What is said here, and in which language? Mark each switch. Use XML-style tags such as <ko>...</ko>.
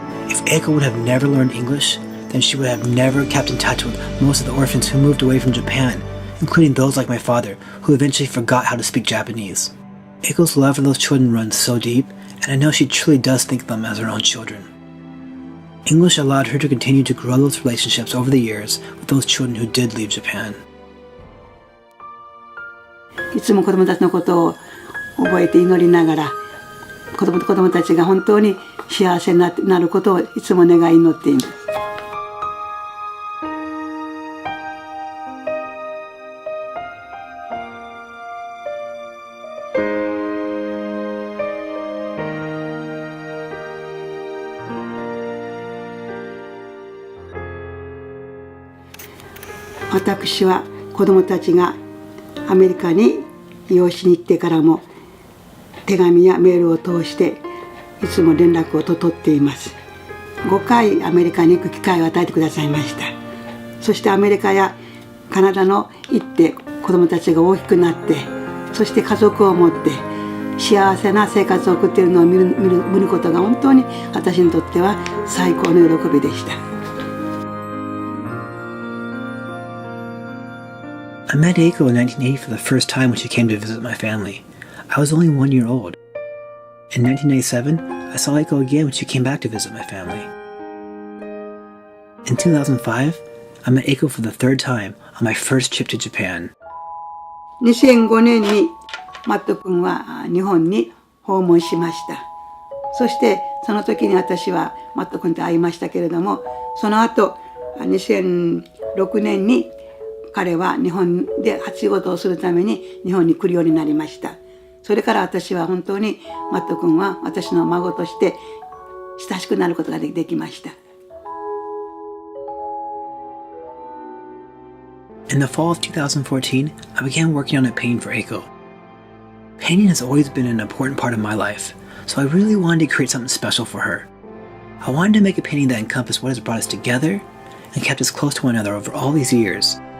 <en>If Eiko would have never learned English, then she would have never kept in touch with most of the orphans who moved away from Japan, including those like my father, who eventually forgot how to speak Japanese. Eiko's love for those children runs so deep, and I know she truly does think of them as her own children. English allowed her to continue to grow those relationships over the years with those children who did leave Japan.</en> <ja>いつも子供たちのことを覚えて祈りながら、子供たちが本当に幸せになることをいつも願い祈っています。私は子どもたちがアメリカに養子に行ってからも手紙やメールを通していつも連絡を取っています。 5回アメリカに行く機会を与えてくださいました。そしてアメリカやカナダの行って子どもたちが大きくなって、そして家族を持って幸せな生活を送っているのを見ることが本当に私にとっては最高の喜びでした。</ja> <en>I met Eiko in 1980 for the first time when she came to visit my family. I was only 1 year old. In 1997, I saw Eiko again when she came back to visit my family. In 2005, I met Eiko for the third time on my first trip to Japan.</en> <ja>2005年にマット君は日本に訪問しました。そしてその時に私はマット君と会いましたけれども、その後2006年に彼は日本で仕事をするために日本に来るようになりました。それから私は本当にマット君は私の孫として親しくなることができました。</ja> <en>In the fall of 2014, I began working on a painting for Eiko. Painting has always been an important part of my life, so I really wanted to create something special for her. I wanted to make a painting that encompassed what has brought us together and kept us close to one another over all these years.</en>